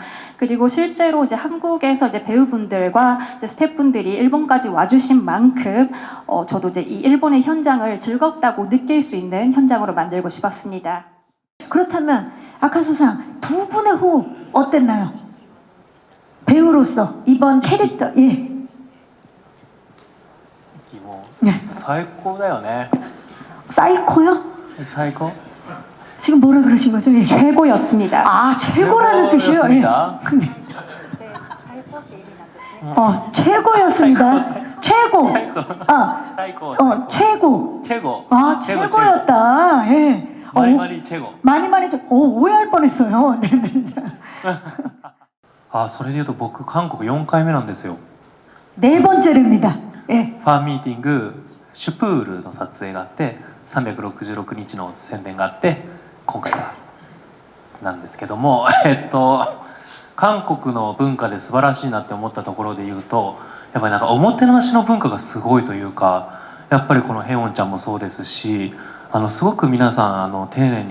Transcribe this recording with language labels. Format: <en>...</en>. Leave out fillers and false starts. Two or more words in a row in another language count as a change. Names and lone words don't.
<ko>그리고 실제로 이제 한국에서 이제 배우분들과 이제 스태프분들이 일본까지 와주신 만큼 저도 이제 이 일본의 현장을 즐겁다고 느낄 수 있는 현장으로 만들고 싶었습니다. 그렇다면 아카소상 두 분의 호흡 어땠나요? 배우로서 이번 캐릭터 예.</ko> <ja>最高だよね。</ja> <ko>사이코요?</ko> <ja>最高。</ja> <ko>지금 뭐라 그러신 거죠? 예. 최고였습니다. 아 최고라는 뜻이요? 예. 네. 최고였습니다. 최고. 최고. 최고. 아 최고였다. 예. 많이 최고. 많이 오해할 뻔했어요. 네네.</ko> <ja>それでいうと僕韓国4回目なんですよ。</ja> <ko>네 번째랍니다. 예.</ko> <ja>ファンミーティングシュプールの撮影があって366日の宣伝があって今回はなんですけども、韓国の文化で素晴らしいなって思ったところで言うと、やっぱりなんかおもてなしの文化がすごいというか、やっぱりこのヘウォンちゃんもそうですし、すごく皆さん丁寧</ja>